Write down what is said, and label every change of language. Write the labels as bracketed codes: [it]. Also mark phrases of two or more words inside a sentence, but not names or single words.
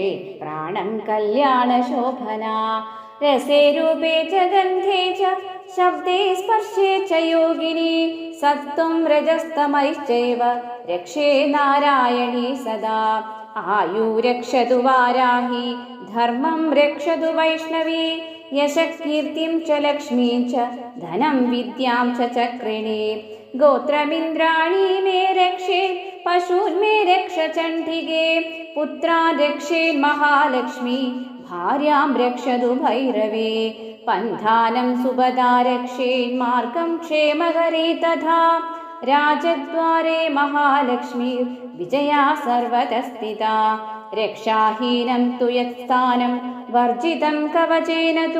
[sa] प्राणं कल्याणशोभना रसे रूपे च गन्धे च शब्दे स्पर्शे च योगिनी सत्त्वं रजस्तमैश्चैव रक्षे नारायणी सदा आयु रक्षतु वाराही धर्मं रक्षतु वैष्णवी यशकीर्तिं च लक्ष्मीं च धनं विद्यां च चक्रिणी ഗോത്രമിന്ദ്രാണി മേ രക്ഷേ പശൂൻ മേ രക്ഷ ചണ്ഡികേ പുത്രാൻ രക്ഷേൻ മഹാലക്ഷ്മി ഭാര്യാം രക്ഷതു ഭൈരവേ പന്ഥാനം സുഭദാ രക്ഷേൻ മാർഗം ക്ഷേമകരേ തഥാ രാജദ്വാരേ മഹാലക്ഷ്മി വിജയാ സർവതഃ സ്ഥിതാ രക്ഷാഹീനം തു യത്സ്ഥാനം വർജിതം കവചേന തു